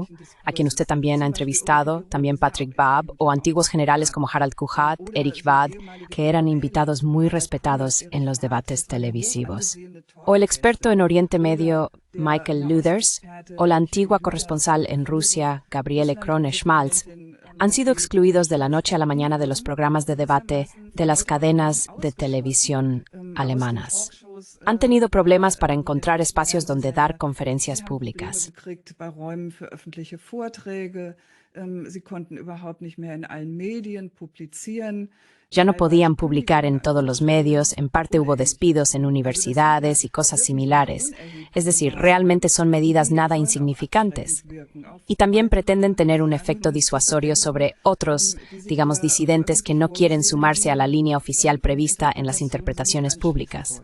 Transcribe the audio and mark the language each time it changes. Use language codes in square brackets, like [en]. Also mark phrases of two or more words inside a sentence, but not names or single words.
[es] a quien usted también ha entrevistado, también Patrick Baab, o antiguos generales como Harald Kuchat, Erich Watt, que eran invitados muy respetados en los debates televisivos, o el experto en Oriente Medio Michael Luthers, o la antigua corresponsal en Rusia Gabriele Krone-Schmalz, han sido excluidos de la noche a la mañana de los programas de debate de las cadenas de televisión alemanas. Han tenido problemas para encontrar espacios donde dar conferencias públicas. [de] Sie konnten überhaupt nicht mehr in allen Medien publizieren. [es] Ya no podían publicar en todos los medios, en parte hubo despidos en universidades y cosas similares. Es decir, realmente son medidas nada insignificantes. Y también pretenden tener un efecto disuasorio sobre otros, digamos, disidentes que no quieren sumarse a la línea oficial prevista en las interpretaciones públicas.